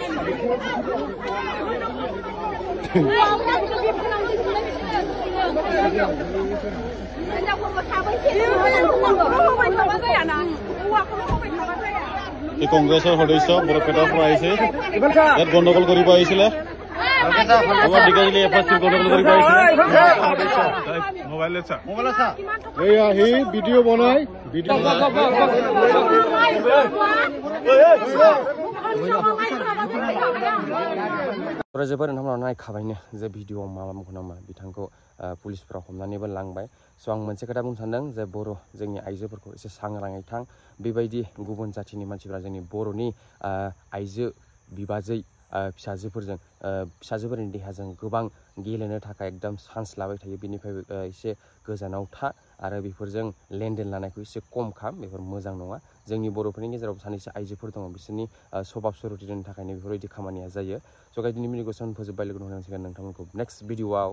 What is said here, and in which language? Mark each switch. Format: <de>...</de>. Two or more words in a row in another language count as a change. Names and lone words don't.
<as>কংগ্ৰেছৰ সদস্য বৰপেটাৰ পৰা আহিছে ইয়াত গণ্ডগোল কৰিব আহিছিলে আমাৰ ঢেকিয়াজুলি এফআইচি গণ্ডগোল কৰিব আহিছিলে এই আহি ভিডিঅ' বনাই</as> <brx>जोबोर नोंथांमोनाव नायखाबायनो जे भिडिअ मा नामा बिथांखौ पुलिसफोरा हमनानैबो लांबाय स' आं मोनसे खोथा बुंनो सानदों जे जोंनि आइजोफोरखौ एसे सांग्राङै थां बेबायदि गुबुन जाथिनि मानसिफोरा जोंनि बर'नि आइजो बिबाजै फिसाजोफोरनि देहाजों गोबां गेलेनो थाखाय एकदम चान्स लाबाय थायो बेनिफ्राय एसे गोजानाव था आरो बेफोरजों लेनदेन लानायखौ एसे खम खालाम बेफोर मोजां नङा जोंनि बर'फोरनि गेजेराव सानैसो आइजोफोर दङ बिसोरनि सभाब सुरुथिनि थाखायनो बेफोरबायदि खामानिया जायो स' गाइस दिनै भिडिअखौ फोजोबबाय लोगो हमनांसिगोन नोंथांमोनखौ</brx> <en>next videoआव</en>